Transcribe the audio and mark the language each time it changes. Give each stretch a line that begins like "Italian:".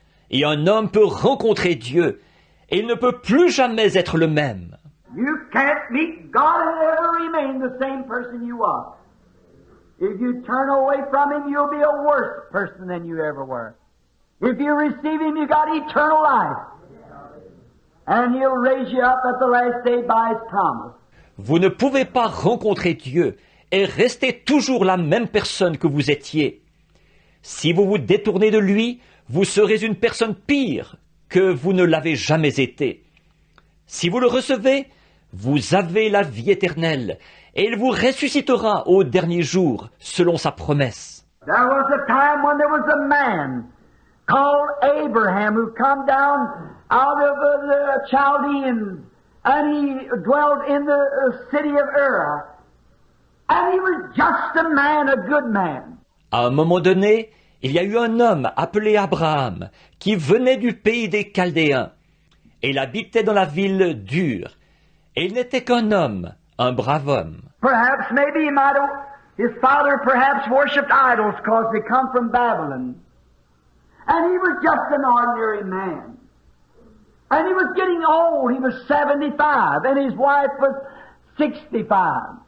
French: Et un homme peut rencontrer Dieu, et il ne peut plus jamais être le même.
English: You can't meet God and ever remain the same person you are. If you turn away from Him, you'll be a worse person than you ever were. If you receive Him, you got eternal life. And He'll raise you up at the last day by His promise.
French: Vous ne pouvez pas rencontrer Dieu et rester toujours la même personne que vous étiez. Si vous vous détournez de lui, vous serez une personne pire que vous ne l'avez jamais été. Si vous le recevez, vous avez la vie éternelle, et il vous ressuscitera au dernier jour, selon sa promesse.
English: There was a time when there was a man called Abraham who come down out of the Chaldeans, and he dwelt in the city of Ur. And he was just a man, a good man.
French: À un moment donné, il y a eu un homme appelé Abraham, qui venait du pays des Chaldéens, et il habitait dans la ville d'Ur. Et il n'était qu'un homme, un brave homme.
English: Perhaps, maybe he might have, his father perhaps worshipped idols because they come from Babylon. And he was just an ordinary man. And he was getting old, he was 75, and his wife was 65.